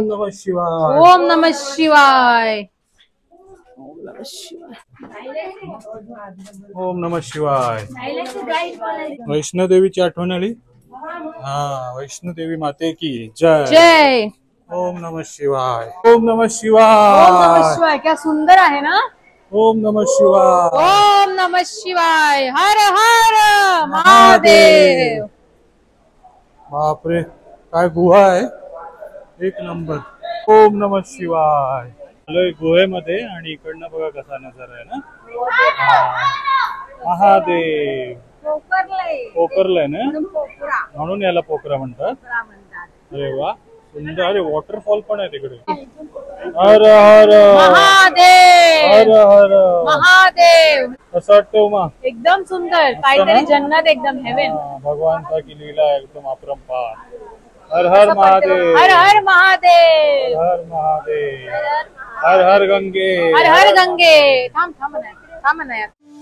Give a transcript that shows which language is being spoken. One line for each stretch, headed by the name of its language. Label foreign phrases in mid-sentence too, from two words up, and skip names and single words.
Sanskrit: ओम नमः शिवाय. ओम नमः शिवाय. ओम नमः शिवाय.
Marathi: वैष्णोदेवीची आठवण आली.
Hindi: हा, वैष्णोदेवी माते की जय. जय.
Sanskrit: ओम नमः शिवाय. ओम नमः शिवाय. ओम नमः शिवाय.
Marathi: क्या सुंदर आहे ना.
Sanskrit: ओम नमः शिवाय. ओम नमः शिवाय.
Marathi: हर हर महादेव. बापरे, काय गुहा आहे, एक नंबर.
Sanskrit: ओम नमः शिवाय.
Marathi: आलोय गुहेमध्ये आणि इकडनं बघा कसा नजारा आहे ना. महादेव. पोखरलंय ना, म्हणून याला पोखरा म्हणतात. अरे वा, सुंदर. अरे वॉटरफॉल पण आहे तिकडे. हर हर महादेव. हर हर महादेव. कसं वाटतं उमा? एकदम सुंदर, काहीतरी जन्नत, एकदम हेवन. भगवानचा की लीला एकदम अपरंपार. हर हर महादेव. हर हर महादेव. हर महादेव. हर हर गंगे. हर हर गंगे. थांब थांब ना, थांब ना यार.